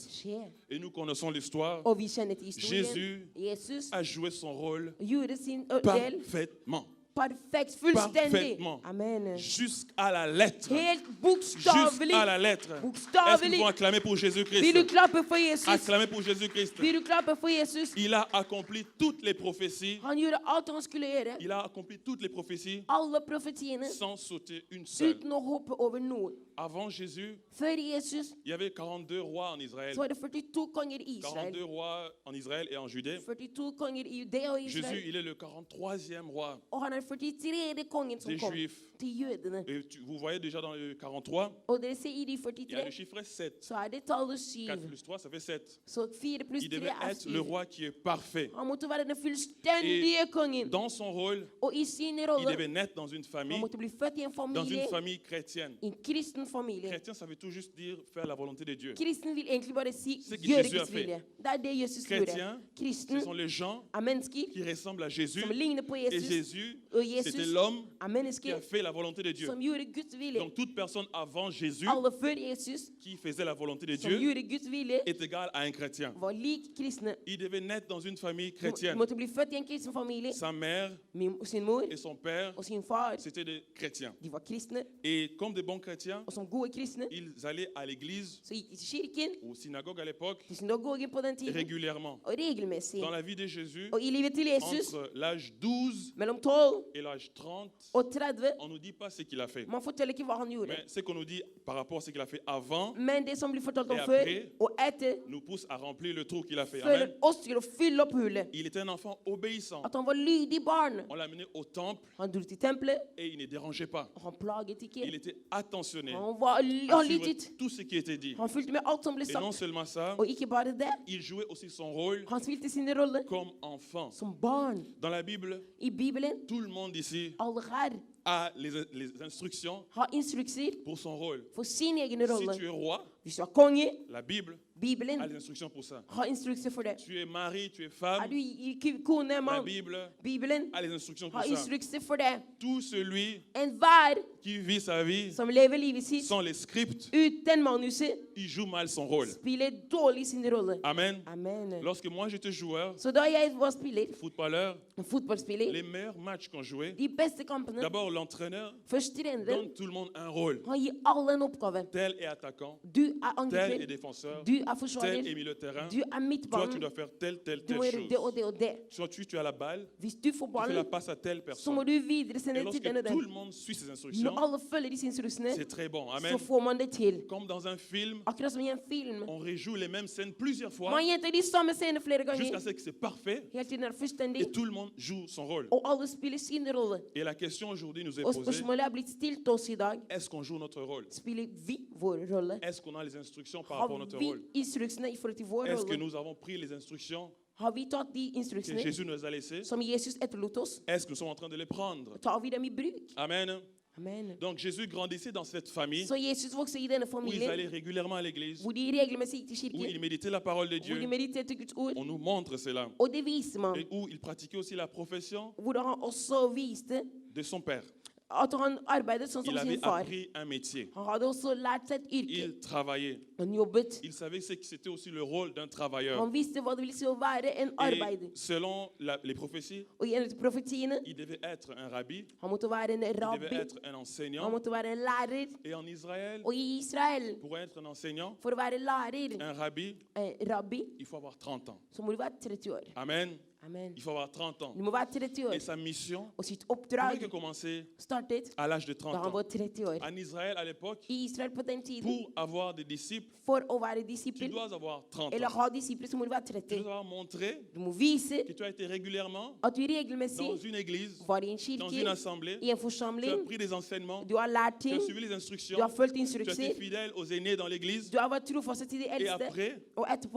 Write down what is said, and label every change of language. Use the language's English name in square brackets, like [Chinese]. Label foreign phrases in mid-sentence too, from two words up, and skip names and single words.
[Norwegian] skje. [French] Et nous connaissons l'histoire. [Norwegian] Og vi kjenner til historien. [French] Jésus [Norwegian] Jesus [French] a joué son rôle [Norwegian] gjorde sin del [French] parfaitement. [Norwegian] perfekt, fullstendig. [French] Parfaitement. Amen. Jusqu'à la lettre. [Norwegian] Helt bokstavelig. [French] Jusqu'à la lettre. Est-ce que nous [Norwegian] Bokstavelig. [French] pouvons acclamer pour [Norwegian] Vil du [French] Jésus-Christ? [Norwegian] klappe for Jesus? [French] Acclamer pour Jésus-Christ. [Norwegian] Vil du klappe for Jesus? [French] Il a accompli toutes les prophéties. [Norwegian] Han gjorde alt han skulle gjøre. [French] Il a accompli toutes les prophéties [Norwegian] Alle profetiene [French] sans sauter une seule. [Norwegian] uten å hoppe over noen. [French] Avant Jésus, [Norwegian] Før Jesus [French] il y avait 42 rois en Israël. [Norwegian] så var det 42 konger i Israel. [French] 42 rois en Israël et en Judée. [Norwegian] 42 konger i Judea og [French] Jésus, [Norwegian] Israel. [French] il est le 43e roi [Norwegian] Og han er 43. kongen som [French] des [Norwegian] kom [French] Juifs. [Norwegian] til jødene. [French] Et vous voyez déjà dans le 43, [Norwegian] Og dere ser i de [French] il y a [Norwegian] 43, [French] le chiffre 7. [Norwegian] så er det tallet [French] 4 [Norwegian] 7. [French] plus 3, ça fait 7. [Norwegian] Så 4 pluss [French] Il [Norwegian] 3 [French] devait [Norwegian] er [French] être le [Norwegian] 7. [French] roi qui est parfait. [Norwegian] Han måtte være den fullstendige kongen. [French] Dans son rôle, [Norwegian] Og i sin [French] il [Norwegian] rolle, [French] devait naître dans une [Norwegian] han [French] famille, [Norwegian] måtte bli født i en [French] dans une [Norwegian] familie, [French] famille chrétienne. [Norwegian] i en kristen familie. [French] Chrétien, ça veut tout juste dire faire la volonté de Dieu. [Norwegian] Kristen vil egentlig bare si [French] Ce que [Norwegian] gjøre [French] Jésus a [Norwegian] Guds [French] fait. [Norwegian] vilje. Det er det Jesus gjorde. [French] Chrétien, ce [Norwegian] Kristen [French] sont les gens [Norwegian] er mennesker [French] qui ressemblent à Jésus. [Norwegian] som ligner på [French] Et [Norwegian] Jesus, [French] Jésus, [Norwegian] og [French] c'était [Norwegian] Jesus [French] l'homme [Norwegian] er [French] qui [Norwegian] mennesker [French] a fait la volonté de Dieu. [Norwegian] som gjorde Guds vilje. [French] Donc toute personne avant Jésus [Norwegian] Alle før Jesus [French] qui faisait la volonté de [Norwegian] som [French] Dieu [Norwegian] gjorde Guds vilje, [French] est égal à un chrétien. [Norwegian] var lik kristne. [French] Il devait naître dans une famille [Norwegian] De [French] chrétienne. [Norwegian] måtte bli født i en kristen familie. [French] Sa mère [Norwegian] Sin mor [French] et son père, [Norwegian] og sin far, [French] c'était des chrétiens. [Norwegian] de var kristne. [French] Et comme des bons chrétiens, [Norwegian] Og som gode kristne, [French] ils allaient à l'église, [Norwegian] så gikk de til kirken, [French] aux synagogues à l'époque, [Norwegian] til synagogen på den tiden, [French] régulièrement. [Norwegian] og regelmessig. [French] Dans la vie de Jésus, [Norwegian] Og i livet til Jesus, [French] entre l'âge 12 [Norwegian] mellom 12 [French] et l'âge 30, [Norwegian] og 30, [French] on ne nous dit pas ce qu'il a fait. [Norwegian] man forteller ikke hva han gjorde. [French] Mais ce qu'on nous dit par rapport à ce qu'il a fait avant [Norwegian] Men det som blir fortalt om [French] Et [Norwegian] før [French] après, [Norwegian] og etter, [French] nous pousse à remplir le trou qu'il a fait. [Norwegian] føler [French] Amen. [Norwegian] oss til å fylle opp hullet. [French] Il était un enfant obéissant. [Norwegian] At han var lydig barn. [French] On l'a amené au temple [Norwegian] Han dro til tempelet, [French] et il ne dérangeait pas. [Norwegian] og han plaget [French] Il [Norwegian] ikke. [French] était attentionné. [Norwegian] Han [French] à [Norwegian] han [French] suivre [Norwegian] lyttet. [French] tout ce qui était dit. [Norwegian] Han fulgte med alt som ble [French] Et non [Norwegian] sagt. [French] seulement ça, [Norwegian] Og ikke bare det, [French] il jouait aussi son rôle [Norwegian] han spilte sin rolle [French] comme enfant. [Norwegian] som barn. [French] Dans la Bible, [Norwegian] I Bibelen, [French] tout le monde ici [Norwegian] alle her [French] a les instructions [Norwegian] har instrukser [French] pour son rôle. [Norwegian] for sin egen [French] Si [Norwegian] rolle. [French] tu es roi, [Norwegian] Hvis du er konge, [French] la Bible a [Norwegian] Bibelen [French] les instructions pour ça. [Norwegian] har instrukser for det. [French] Tu es mari, tu es [Norwegian] Er [French] femme, [Norwegian] du kone, [French] la [Norwegian] mann, [French] Bible [Norwegian] Bibelen [French] a les instructions pour [Norwegian] har [French] ça. [Norwegian] instrukser for det. [French] Tout celui [Norwegian] Enhver [French] qui vit sa vie [Norwegian] som lever livet sitt [French] sans les scripts, [Norwegian] uten manuset, [French] il joue mal son rôle. [Norwegian] spiller dårlig sin rolle. [French] Amen. [Norwegian] Amen. [French] Lorsque moi j'étais joueur, [Norwegian] Så da jeg var spiller, [French] footballeur, [Norwegian] fotballspiller, [French] les meilleurs matchs qu'on jouait, [Norwegian] de beste kampene, [French] d'abord l'entraîneur [Norwegian] først treneren, [French] donne tout le monde un rôle. [Norwegian] han gir alle en oppgave. [French] Tel est attaquant, [Norwegian] Du er [French] tel est [Norwegian] angriper, [French] défenseur, [Norwegian] du er [French] tel est [Norwegian] forsvarer, [French] milieu de terrain. [Norwegian] du er [French] Toi, tu [Norwegian] midtbanen, [French] dois faire telle [Norwegian] du må gjøre det [French] chose. [Norwegian] og det og det. [French] Soit tu as la balle, [Norwegian] Hvis du får [French] tu fais la [Norwegian] ballen, [French] passe à telle [Norwegian] så [French] personne. [Norwegian] må du videre [French] Et [Norwegian] sende til [French] lorsque [Norwegian] den og [French] tout le [Norwegian] den. [French] monde suit ses [Norwegian] Når [French] instructions, [Norwegian] alle følger disse instruksene, [French] c'est très bon. [Norwegian] så [French] Amen. [Norwegian] får man det til. [French] Comme dans un film, [Norwegian] Akkurat som i en film. [French] on rejoue les mêmes scènes plusieurs fois [Norwegian] Man gjentar de samme scenene flere [French] jusqu'à [Norwegian] ganger, [French] ce que c'est parfait [Norwegian] helt til den er fullstendig, [French] et tout le monde joue son rôle. [Norwegian] og alle spiller sin rolle. [French] Et la question aujourd'hui nous est [Norwegian] Og [French] posée, [Norwegian] spørsmålet er blitt stilt oss i dag. [French] est-ce qu'on joue notre rôle? [Norwegian] Spiller vi vår rolle? [French] Est-ce qu'on a les instructions par rapport à [Norwegian] Har [French] notre [Norwegian] vi [French] rôle? [Norwegian] instruksene i forhold til vår [French] Est-ce que [Norwegian] rolle? [French] nous avons pris les instructions [Norwegian] Har vi tatt de [French] que [Norwegian] instruksene [French] Jésus nous a laissées? [Norwegian] som Jesus etterlot oss? [French] Est-ce que nous sommes en train de les prendre? [Norwegian] Tar vi dem i bruk? [French] Amen. [Norwegian] Amen. [French] Donc Jésus grandissait dans cette famille [Norwegian] Så Jesus vokste i denne [French] où ils [Norwegian] familien, [French] allaient régulièrement à l'église, [Norwegian] hvor de regelmessig gikk til [French] où ils [Norwegian] kirken, [French] méditaient la parole de [Norwegian] hvor de [French] Dieu. [Norwegian] mediterte Guds ord, [French] On nous montre cela. [Norwegian] og det viser man. [French] Et où ils pratiquaient aussi la profession [Norwegian] Hvor han også viste [French] de son père. [Norwegian] at han arbeidet sånn [French] Il [Norwegian] som sin [French] avait [Norwegian] far. [French] appris un métier. [Norwegian] Han hadde også lært seg et yrke. [French] Il travaillait. [Norwegian] Han jobbet. [French] Il savait que c'était aussi le rôle d'un travailleur. [Norwegian] Han visste hva det ville si å være en arbeider. [French] Et selon les prophéties, [Norwegian] Og gjennom profetiene, [French] il devait être un rabbi, [Norwegian] han måtte være en [French] il devait [Norwegian] rabbi, [French] être un [Norwegian] han [French] enseignant. [Norwegian] måtte være en lærer. [French] Et en Israël, [Norwegian] Og i Israel, [French] pour être un enseignant, [Norwegian] for å være lærer, [French] un rabbi, [Norwegian] rabbi, [French] il faut avoir 30 ans. [Norwegian] så må du være 30 år. [French] Amen. [Norwegian] Amen. [French] Il faut avoir 30 ans. [Norwegian] Du må være 30 år. [French] Et sa mission [Norwegian] Og sitt [French] ne pouvait [Norwegian] oppdrag [French] que commencer [Norwegian] startet [French] à l'âge de [Norwegian] da [French] 30 [Norwegian] han [French] ans. [Norwegian] var 30 år. [French] En Israël, à l'époque, [Norwegian] I Israel på den tiden, [French] pour avoir des disciples, [Norwegian] for å være [French] tu [Norwegian] disippel, [French] dois avoir 30 [Norwegian] eller [French] ans. [Norwegian] ha disipler, så må du være [French] Tu [Norwegian] 30. [French] dois avoir montré [Norwegian] Du må vise [French] que tu as été régulièrement [Norwegian] at du regelmessig [French] dans une église, [Norwegian] var i en [French] dans une [Norwegian] kirke, [French] assemblée, [Norwegian] i en [French] tu as [Norwegian] forsamling, [French] pris des enseignements, [Norwegian] du har lært [French] tu [Norwegian] ting, [French] as suivi les [Norwegian] du [French] instructions, [Norwegian] har fulgt [French] tu as été [Norwegian] instrukser, [French] fidèle aux aînés dans l'église. [Norwegian] du har vært trofast til de [French] Et [Norwegian] eldste, [French] après, [Norwegian] og etterpå